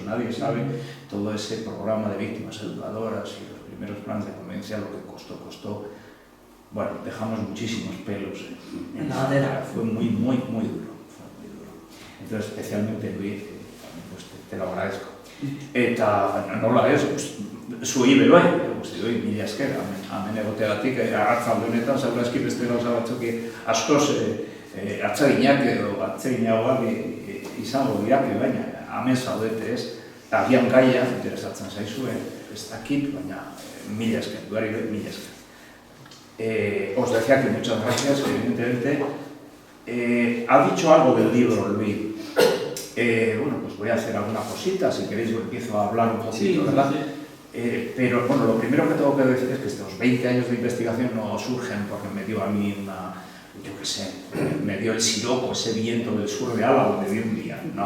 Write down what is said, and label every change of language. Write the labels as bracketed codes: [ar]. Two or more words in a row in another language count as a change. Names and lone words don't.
[es] Nadie sabe todo ese programa de víctimas educadoras y los primeros planes de convivencia, lo que costó. Bueno, dejamos muchísimos pelos en la ladera. Fue muy duro. Entonces, especialmente Luis, pues te lo agradezco. [eu] Eta nola ez, zuei bebai, guzti doi, mila esker, hemen egoteagatik, arratzalde honetan, segurazki beste gauza batzuk askoz atseginak edo atseginagoak izango dirake, baina hemen zaudete ez, agian gaia interesatzen zaizue, ez dakit, baina mila esker, duari mila esker. [es] Os decía que muchas gracias, evidentemente. Ha dicho algo del libro, Luis. Bueno, pues voy a hacer alguna cosita, si queréis yo empiezo a hablar un poquito, ¿verdad? Pero bueno, lo primero que tengo que decir es que estos 20 años de investigación no surgen porque me dio a mí yo qué sé, me dio el siroco, ese viento del sur de Álava, me dio un día, ¿no?